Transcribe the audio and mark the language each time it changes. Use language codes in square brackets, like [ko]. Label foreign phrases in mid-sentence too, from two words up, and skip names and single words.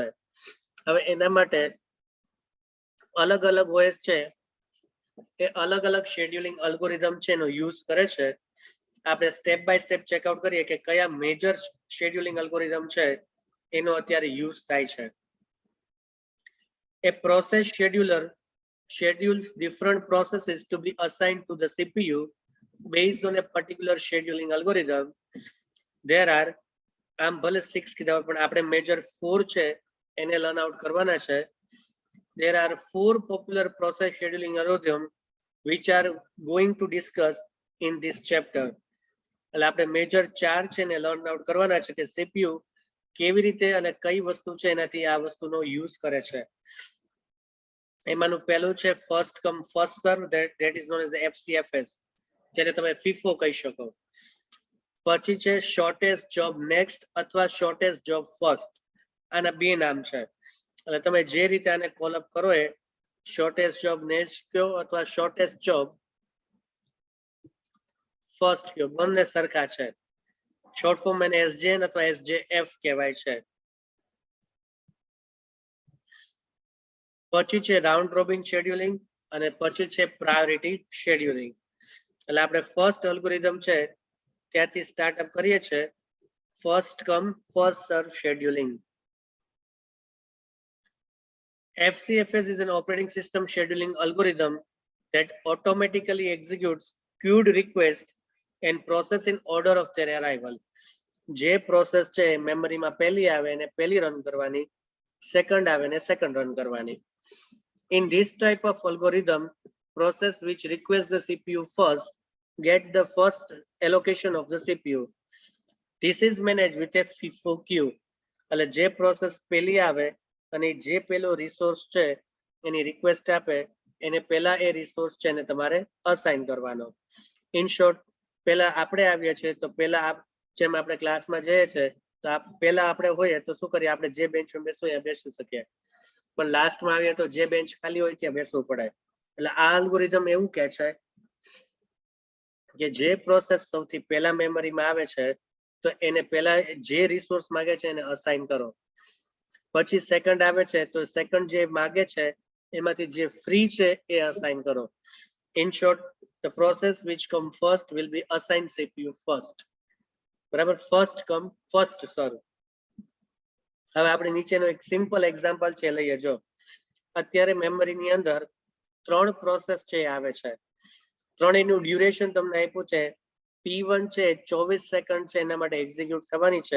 [gu] હવે એના માટે અલગ અલગ ઓએસ છે એ અલગ અલગ [en] scheduling algorithm [gu] છે એનો યુઝ કરે છે. આપણે [en] step by step checkout [gu] કરીએ કે કયા [en] major scheduling algorithm [gu] છે એનો અત્યારે યુઝ થાય છે. [en] A process scheduler schedules different processes to be assigned to the CPU based on a particular scheduling algorithm. There are, [gu] આમ ભલે 6 કીધા હોય પણ આપણે મેજર 4 છે એને [en] learn out [gu] કરવાના છે. [en] There are 4 popular process scheduling algorithms which are going to discuss in this chapter. [gu] એટલે આપણે મેજર 4 છે ને [en] learn out [gu] કરવાના છે કે સીપીયુ કેવી રીતે અને કઈ વસ્તુ છે એનાથી આ વસ્તુનો યુઝ કરે છે. એમાંનું પહેલું છે [en] first come first serve, that is known as FCFS, [gu] જેને તમે ફીફો કહી શકો. પછી છે [en] shortest job next [gu] અથવા [en] shortest job first, [gu] આના બે નામ છે. એટલે તમે જે રીતે આને [en] call up [gu] કરો એ [en] shortest job next [gu] કયો અથવા [en] shortest job first [gu] કયો, બંને સરખા છે. [en] short form [gu] એને એસજેએન અથવા એસજેએફ કહેવાય છે. પછી છે [en] round robin scheduling [gu] અને પછી છે [en] priority scheduling. [gu] એટલે આપણે [en] first algorithm [gu] છે ત્યાંથી સ્ટાર્ટઅપ કરીએ છીએ. [en] first come first serve scheduling. FCFS is an operating system scheduling algorithm that automatically executes queued requests and process in order of their arrival. [gu] જે પ્રોસેસ છે મેમરીમાં પહેલી આવે એને પહેલી રન કરવાની, સેકન્ડ આવે ને સેકન્ડ રન કરવાની. [en] In this type of algorithm, process which requests the CPU first get the first allocation of the CPU. This is managed with a FIFO queue. [gu] એટલે જે પ્રોસેસ પહેલી આવે અને જે પેલો રિસોર્સ છે એની રિક્વેસ્ટ આપે એને પહેલા એ રિસોર્સ છે ને તમારે અસાઇન કરવાનો. [en] in short, [gu] પહેલા આપણે આવીએ છીએ તો પહેલા જેમ આપણે ક્લાસમાં જઈએ છે તો પહેલા આપણે હોઈએ તો શું કરીએ, આપણે જે બેન્ચમાં બેસવું ત્યાં બેસી શકીએ, પણ લાસ્ટમાં આવીએ તો જે બેન્ચ ખાલી હોય ત્યાં બેસવું પડે. એટલે આ અલ્ગોરિધમ એવું કહે છે કે જે પ્રોસેસ સૌથી પહેલા મેમરીમાં આવે છે તો એને પહેલા જે રિસોર્સ માંગે છે એને અસાઇન કરો. પછી સેકન્ડ આવે છે તો સેકન્ડ જે માંગે છે એમાંથી જે ફ્રી છે એ અસાઇન કરો. [en] in short, the process which come first will be assigned CPU first. બરાબર, first come first serve. [gu] હવે આપણે નીચેનો એક [en] simple example [gu] છે લઈએ. જો અત્યારે મેમરીની અંદર ત્રણ પ્રોસેસ છે આવે છે, ત્રણેયનું ડ્યુરેશન તમને આપ્યું છે. P1 છે 24 સેકન્ડ છે એના માટે એક્ઝિક્યુટ થવાની છે.